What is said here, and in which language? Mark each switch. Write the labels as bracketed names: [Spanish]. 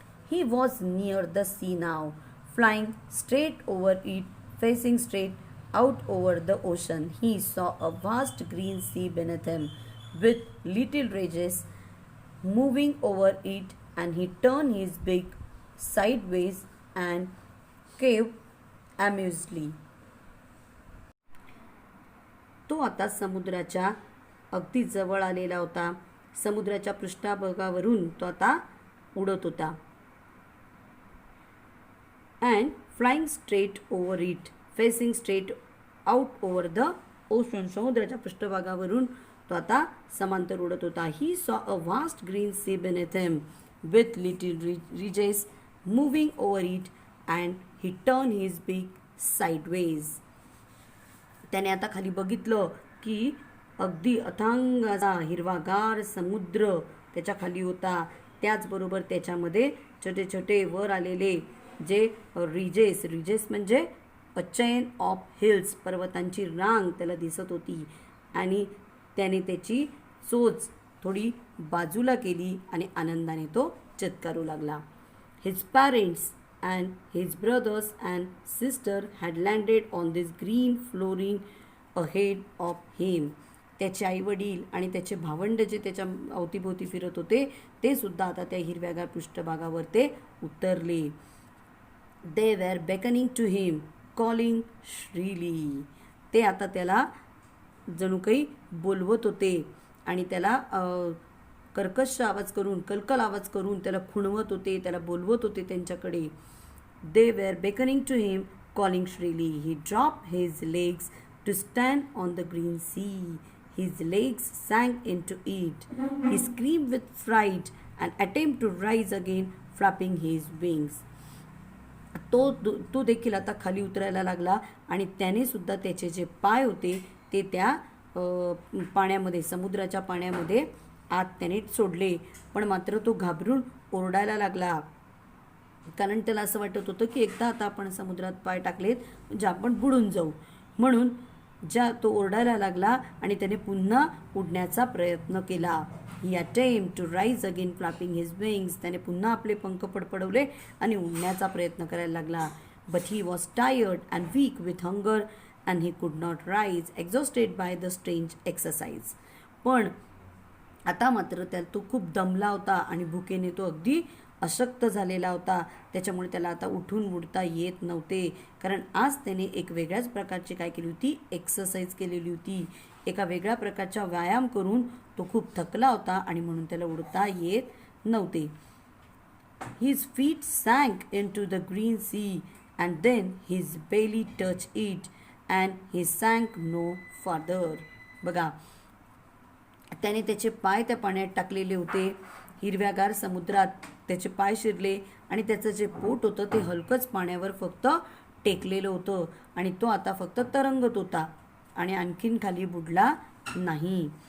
[English] He was near the sea now, flying straight over it, facing straight out over the ocean. He saw a vast green sea beneath him, with little ridges moving over it, and he turned his beak sideways and caved amusedly. [Marathi] तो आता समुद्राच्या अगदी जवळ आलेला होता. समुद्राच्या पृष्ठभागावरून तो आता उडत होता. [English] and flying straight over it, facing straight out over the ocean. [Marathi] समुद्राच्या पृष्ठभागावरून तो आता समांतर उडत होता. [English] He saw a vast green sea beneath him, with little ridges moving over it, and he turned his beak sideways. [Marathi] त्याने आता खाली बघितलं की अगदी अथांग असा हिरवागार समुद्र त्याच्या खाली होता. त्याचबरोबर त्याच्यामध्ये छोटे छोटे वर आलेले जे रिजेस म्हणजे [English] a chain of hills, [Marathi] पर्वतांची रांग त्याला दिसत होती. आणि त्याने त्याची चोच थोडी बाजूला केली आणि आनंदाने तो चित्कारू लागला. [English] His parents and his brothers and sister had landed on this green flooring ahead of him. [Marathi] त्याचे आईवडील आणि त्याचे भावंड जे त्याच्या अवतीभोवती फिरत होते ते सुद्धा आता त्या हिरव्यागार पृष्ठभागावर ते उतरले. [English] They were beckoning to him, calling shrilly. [Marathi] ते आता त्याला जणू काही बोलवत होते आणि त्याला कर्कश आवाज करून, कलकल आवाज करून त्याला खुणवत होते, त्याला बोलवत होते त्यांच्याकडे. [English] They were beckoning to him, calling shrilly. He dropped his legs to stand on the green sea. His legs sank into it. He screamed with fright and attempted to rise again, flapping his wings. [Marathi] तो देखील आता खाली उतरायला लागला आणि त्याने सुद्धा त्याचे जे पाय होते ते त्या पाण्यामध्ये, समुद्राच्या पाण्यामध्ये आत त्याने सोडले. पण मात्र तो घाबरून ओरडायला लागला, कारण त्याला असं वाटत होतं की एकदा आता आपण समुद्रात पाय टाकलेत म्हणजे आपण बुडून जाऊ. म्हणून तो ओरडायला लागला आणि त्याने पुन्हा उडण्याचा प्रयत्न केला. [English] He attempted to rise again, flapping his wings. [Marathi] त्याने पुन्हा आपले पंख फडफडवले आणि उडण्याचा प्रयत्न करायला लागला. [English] But he was tired and weak with hunger and he could not rise, exhausted by the strange exercise. [Marathi] पण आता मात्र तो खूप दमला होता आणि भुकेने तो अगदी अशक्त झालेला होता. त्याच्यामुळे त्याला आता उठून उडता येत नव्हते, कारण आज त्याने एक वेगळ्याच प्रकारची काय केली होती, एक्सरसाइज केलेली होती. एका वेगळ्या प्रकारचा व्यायाम करून तो खूप थकला होता आणि म्हणून त्याला उडता येत नव्हते. [English] His feet sank into the green sea and then his belly touched it and he sank no further. [Marathi] बघा, त्याने त्याचे पाय त्या पाण्यात टाकलेले होते. हिरव्यागार समुद्रात त्याचे पाय शिरले आणि त्याचं जे पोट होतं ते हलकंच पाण्यावर फक्त टेकलेलं होतं आणि तो आता फक्त तरंगत होता आणि आणखीन खाली बुडला नाही.